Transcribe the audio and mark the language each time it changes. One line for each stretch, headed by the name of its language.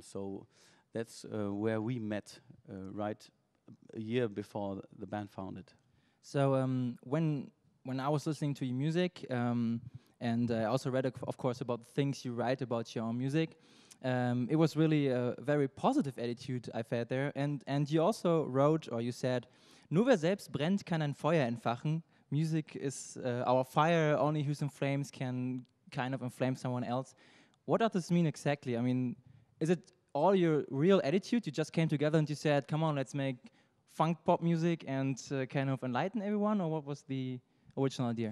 English: So that's where we met, right a year before the band founded. So when I was listening to your music, and I also read, of course, about the things you write about your own music, it was really a very positive attitude I've had there. And you also wrote, or you said,
German: "Nur wer selbst brennt, kann ein Feuer entfachen.
English: Music is our fire. Only who's in flames can kind of inflame someone else." What does this mean exactly? I mean, is it all your real attitude? You just came together and you said, "Come on, let's make funk pop music and kind of enlighten everyone," or what was the original idea?